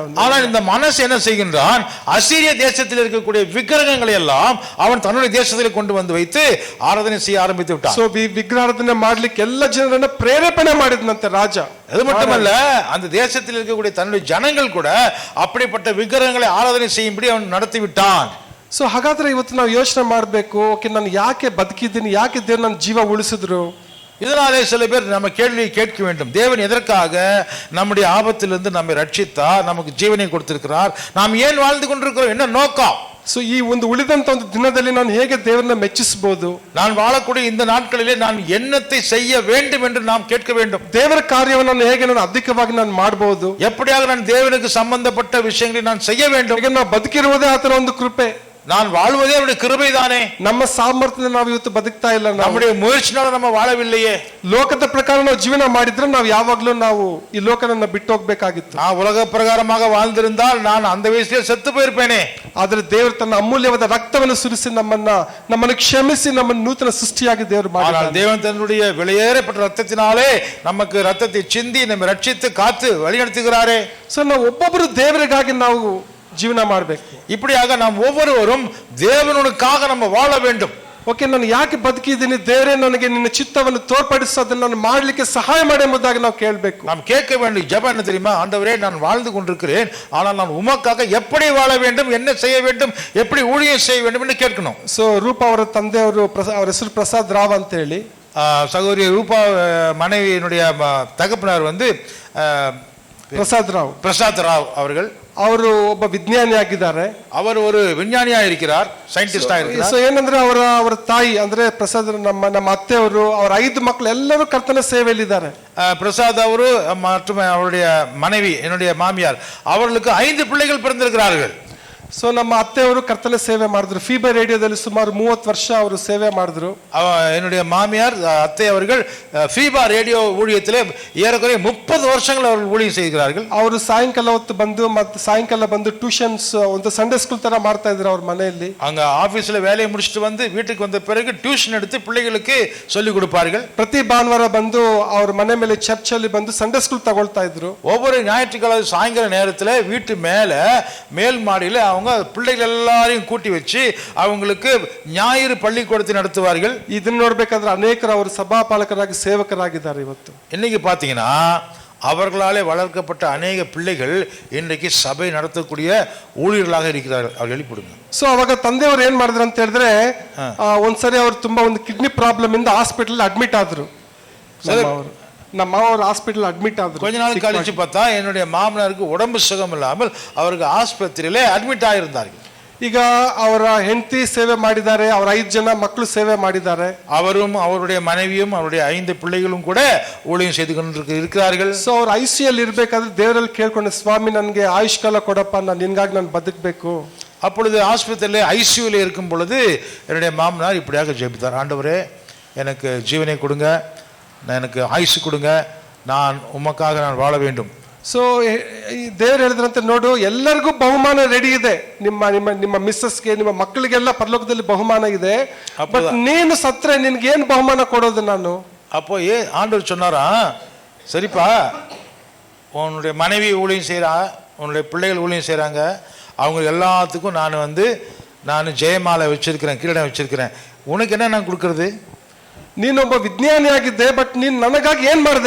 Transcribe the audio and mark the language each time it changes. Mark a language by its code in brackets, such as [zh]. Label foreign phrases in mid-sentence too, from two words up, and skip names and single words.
[ta] ஆனால் இந்த மனசு என்ன செய்கின்றான், அசீரிய தேசத்தில் இருக்கக்கூடிய விக்கிரகங்களை எல்லாம் அவன் தன்னுடைய தேசத்தில் கொண்டு வந்து வைத்து ஆராதனை செய்ய ஆரம்பித்து விட்டான். [kn] ಸೊ ವಿಗ್ರಹಾರಾಧನೆ ಮಾಡ್ಲಿಕ್ಕೆ ಎಲ್ಲ ಜನರನ್ನ ಪ್ರೇರೇಪಣೆ ಮಾಡಿದ್ನಂತೆ ರಾಜ. [ta] அது மட்டுமல்ல, அந்த தேசத்தில் இருக்கக்கூடிய தன்னுடைய ஜனங்கள் கூட அப்படிப்பட்ட விக்கிரகங்களை ஆராதனை செய்யும்படி அவன் நடத்தி விட்டான். [kn] ಸೊ ಹಾಗಾದ್ರೆ ಇವತ್ತು ನಾವು ಯೋಚನೆ ಮಾಡಬೇಕು, ಓಕೆ ನಾನು ಯಾಕೆ ಬದುಕಿದ್ದೀನಿ, ಯಾಕೆ ದೇವ್ರು ನನ್ನ ಜೀವ ಉಳಿಸಿದ್ರು? [ta] இதனாலே சில பேர் நம்ம கேள்வி கேட்க வேண்டும், தேவன் எதற்காக நம்முடைய ஆபத்திலிருந்து நம்மை ரட்சித்தார், நமக்கு ஜீவனை கொடுத்திருக்கிறார், நாம் ஏன் வாழ்ந்து கொண்டிருக்கிறோம், என்ன நோக்கம்? [kn] ಸೊ ಈ ಒಂದು ಉಳಿದಂತ ಒಂದು ದಿನದಲ್ಲಿ ನಾನು ಹೇಗೆ ದೇವರನ್ನ ಮೆಚ್ಚಿಸಬಹುದು? [ta] நான் வாழக்கூடிய இந்த நாட்களிலே நான் என்னத்தை செய்ய வேண்டும் என்று நாம் கேட்க வேண்டும். [kn] ದೇವರ ಕಾರ್ಯವನ್ನು ಹೇಗೆ ನಾನು ಅಧಿಕವಾಗಿ ನಾನು ಮಾಡಬಹುದು? [ta] எப்படியாக நான் தேவனுக்கு சம்பந்தப்பட்ட விஷயங்களை நான் செய்ய வேண்டும்? [kn] ಈಗ ನಾವು ಬದುಕಿರುವುದೇ ಆತರ ಒಂದು ಕೃಪೆ, [ta] நான் வாழ்வதே அவருடைய கிருபை தானே. [kn] ನಮ್ಮ ಸಾಮರ್ಥ್ಯದಿಂದ ನಾವು ಇವತ್ತು ಬದುಕ್ತಾ ಇಲ್ಲ, [ta] நம்முடைய முயற்சினால நம்ம வாழவில்லையே. [kn] ಲೋಕದ ಪ್ರಕಾರ ನಾವು ಜೀವನ ಮಾಡಿದ್ರೆ ನಾವು ಯಾವಾಗ್ಲೂ ನಾವು ಈ ಲೋಕನನ್ನ ಬಿಟ್ಟು ಹೋಗ್ಬೇಕಾಗಿತ್ತು. [ta] நான் உலக பிரகாரமாக வாழ்ந்திருந்தால் நான் அந்த வயசுலೇ செத்து போயிருப்பேனே. [kn] ಆದ್ರೆ ದೇವರು ತನ್ನ ಅಮೂಲ್ಯವಾದ ರಕ್ತವನ್ನು ಸುರಿಸಿ ನಮ್ಮನ್ನು ಕ್ಷಮಿಸಿ ನಮ್ಮನ್ನು ನೂತನ ಸೃಷ್ಟಿಯಾಗಿ ದೇವರು ಮಾಡಿದ್ದಾರೆ. [ta] தேவன் தன்னுடைய விலையேறப்பட்ட ரத்தத்தினாலே நமக்கு ரத்தத்தை சிந்தி நம்மை ரட்சித்து காத்து வழிநடத்துகிறாரே. [kn] ಸೊ ನಾವು ಒಬ್ಬೊಬ್ಬರು ದೇವರಿಗಾಗಿ ನಾವು ಜೀವನ ಮಾಡಬೇಕು. [ta] இப்படியாக நாம் ஒவ்வொருவரும் தேவனுக்காக நம்ம வாழ வேண்டும். [kn] ಓಕೆ, ನಾನು ಯಾಕೆ ಬದುಕಿದ್ದೀನಿ, ದೇವರೇ ನನಗೆ ನಿನ್ನ ಚಿತ್ತವನ್ನು ತೋರ್ಪಡಿಸು, ಅದನ್ನು ನಾನು ಮಾಡಲಿಕ್ಕೆ ಸಹಾಯ ಮಾಡಿ ಎಂಬುದಾಗಿ ನಾವು ಕೇಳಬೇಕು. [ta] நாம் கேட்க வேண்டிய ஜெபம் என்ன தெரியுமா? ஆண்டவரே, நான் வாழ்ந்து கொண்டிருக்கிறேன், ஆனால் நான் உமக்காக எப்படி வாழ வேண்டும், என்ன செய்ய வேண்டும், எப்படி ஊழியம் செய்ய வேண்டும் என்று கேட்கணும். [kn] ಸೊ ರೂಪಾ ಅವರ ತಂದೆಯವರು ಅವರ ಹೆಸರು ಪ್ರಸಾದ್ ರಾವ್ ಅಂತ ಹೇಳಿ, [ta] சகோதரி ரூபா மனைவியினுடைய தகப்பனார் பிரசாத் ராவ் அவர்கள், [kn] ಅವರು ಒಬ್ಬ ವಿಜ್ಞಾನಿ ಆಗಿದ್ದಾರೆ. [ta] அவர் ஒரு விஞ்ஞானியா இருக்கிறார், சயின்டிஸ்டா இருக்கிறார். [kn] ಸೊ ಏನಂದ್ರೆ ಅವರ ತಾಯಿ ಅಂದ್ರೆ ಪ್ರಸಾದ್, ನಮ್ಮ ಅತ್ತೆಯವರು, ಅವರ 5 ಮಕ್ಕಳು ಎಲ್ಲರೂ ಕರ್ತನ ಸೇವೆಯಲ್ಲಿದ್ದಾರೆ. [ta] பிரசாத் அவரு மற்றும் அவருடைய மனைவி என்னுடைய மாமியார், அவர்களுக்கு 5 பிள்ளைகள் பிறந்திருக்கிறார்கள். [kn] ಸೊ ನಮ್ಮ ಅತ್ತೆಯವರು ಕರ್ತನ ಸೇವೆ ಮಾಡಿದ್ರು. ಫೀಬರ್ ರೇಡಿಯೋದಲ್ಲಿ ಸುಮಾರು 30 ವರ್ಷ ಅವರು ಸೇವೆ ಮಾಡಿದ್ರು. [ta] என்னுடைய மாமியார் அத்தை அவர்கள் ஃபீபா ரேடியோ ஊழியத்திலே ஏறக்குறைய 30 வருஷங்கள் அவர்கள் ஊழியம் செய்கிறார்கள். [kn] ಅವರು ಸಾಯಂಕಾಲ ಹೊತ್ತು ಬಂದು ಮತ್ತೆ ಸಾಯಂಕಾಲ ಬಂದು ಟ್ಯೂಷನ್ಸ್, ಒಂದು [en] Sunday school [kn] ತರ ಮಾಡ್ತಾ ಇದ್ರು ಅವ್ರ ಮನೆಯಲ್ಲಿ. [ta] அங்க ஆபீஸ்ல வேலையை முடிச்சிட்டு வந்து வீட்டுக்கு வந்த பிறகு டியூஷன் எடுத்து பிள்ளைகளுக்கு சொல்லி கொடுப்பார்கள். [kn] ಪ್ರತಿ ಭಾನುವಾರ ಬಂದು ಅವ್ರ ಮನೆ ಮೇಲೆ ಚರ್ಚ್ ಅಲ್ಲಿ ಬಂದು [en] Sunday school [kn] ತಗೊಳ್ತಾ ಇದ್ರು. [ta] ஒவ்வொரு ஞாயிற்றுக்கிழமை சாயங்கால நேரத்துல வீட்டு மேல் மாடியில அவங்க பிள்ளைகள் எல்லாரையும் கூட்டி வச்சு அவங்களுக்கு ஞாயிறு பள்ளிக்கூடத்தை நடத்துவார்கள். [kn] ಇದನ್ನ ನೋಡ್ಬೇಕಾದ್ರೆ ಅನೇಕರು ಅವರು ಸಭಾಪಾಲಕರಾಗಿ ಸೇವಕರಾಗಿದ್ದಾರೆ. ಇವತ್ತು [ta] இன்னைக்கு பாத்தீங்கன்னா அவர்களாலே வளர்க்கப்பட்ட அநேக பிள்ளைகள் இன்றைக்கு சபை நடத்தக்கூடிய ஊழியர்களாக இருக்கிறார்கள். அவர் எழுப்பிடுங்க. [kn] ಸೊ ಅವಾಗ ತಂದೆಯವರು ಏನ್ ಮಾಡಿದ್ರು ಅಂತ ಹೇಳಿದ್ರೆ, ಒಂದ್ಸರಿ ಅವ್ರು ತುಂಬಾ ಒಂದು [en] kidney problem [kn] ಇಂದ [en] hospital admit [kn] ಆದ್ರು. ನಮ್ಮ ಅವರು [en] hospital admit [kn] ಆದ್ರು. [ta] கொஞ்ச நாள் கழிச்சு பார்த்தா என்னுடைய மாமனாருக்கு உடம்பு சுகம் இல்லாமல் அவருக்கு ஆஸ்பத்திரியிலே அட்மிட் ஆகியிருந்தார்கள். [kn] ಈಗ ಅವರ ಹೆಂಡತಿ ಸೇವೆ ಮಾಡಿದ್ದಾರೆ, ಅವರ 5 ಜನ ಮಕ್ಕಳು ಸೇವೆ ಮಾಡಿದ್ದಾರೆ. [ta] அவரும் அவருடைய மனைவியும் அவருடைய 5 பிள்ளைகளும் கூட ஊழியம் செய்து கொண்டிருக்கிறார்கள். [kn] ಸೊ ಅವ್ರು ಐಸಿಯಲ್ಲಿ ಇರ್ಬೇಕಾದ್ರೆ ದೇವರಲ್ಲಿ ಕೇಳ್ಕೊಂಡೆ, ಸ್ವಾಮಿ ನನಗೆ ಆಯುಷ್ಕಾಲ ಕೊಡಪ್ಪ, ನಾನು ನಿನ್ಗಾಗಿ ನಾನು ಬದುಕಬೇಕು. [ta] அப்பொழுது ஆஸ்பத்திரியிலே ஐசியூல இருக்கும் பொழுது என்னுடைய மாமனார் இப்படியாக ஜெபித்தார், ஆண்டவரே எனக்கு ஜீவனை கொடுங்க, எனக்கு ஆயுசு கொடுங்க, நான் உமக்காக நான் வாழ வேண்டும். [kn] ಸೊ ದೇವ್ರು ಹೇಳಿದ್ರಂತೆ, ನೋಡು ಎಲ್ಲರಿಗೂ ಬಹುಮಾನ ರೆಡಿ ಇದೆ, ನಿಮ್ಮ ಮಿಸ್ಸಸ್ಗೆ, ನಿಮ್ಮ ಮಕ್ಕಳಿಗೆಲ್ಲ ಪರಲೋಕದಲ್ಲಿ ಬಹುಮಾನ ಇದೆ, ಬಟ್ ನೀನು ಸತ್ರೆ ನಿನ್ಗೆ ಏನ್ ಬಹುಮಾನ ಕೊಡೋದು ನಾನು? [ta] அப்போ ஆண்டவர் சொன்னாரா, சரிப்பா உன்னுடைய மனைவி ஊழியம் செய்யறா, உன்னுடைய பிள்ளைகள் ஊழியம் செய்யறாங்க, அவங்க எல்லாத்துக்கும் நான் ஜெயமாலை வச்சிருக்கிறேன், கிரீடம் வச்சிருக்கிறேன், உனக்கு என்ன நான் கொடுக்கறது? [kn] ನೀನೊಬ್ಬ ವಿಜ್ಞಾನಿಯಾಗಿದ್ದೆ, ಬಟ್ ನೀನ್ ನನಗಾಗಿ ಏನ್ ಮಾಡಿದೆ?